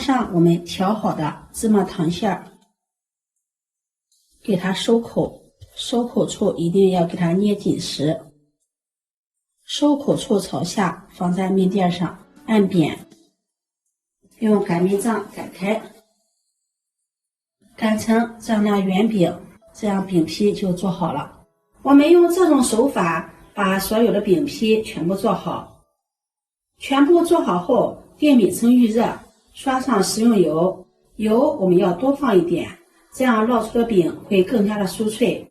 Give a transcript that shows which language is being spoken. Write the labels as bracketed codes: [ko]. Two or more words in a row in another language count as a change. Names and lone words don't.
[zh] 上我們調好的芝麻糖馅儿，给它收口，收口處一定要给它捏緊實，收口處朝下，放在面墊上按扁，用擀面杖擀開，擀成这樣的圓餅，這樣餅皮就做好了。我們用這種手法把所有的餅皮全部做好。全部做好後，電餅铛預熱，刷上食用油，油我們要多放一點，這樣烙出的餅會更加的酥脆。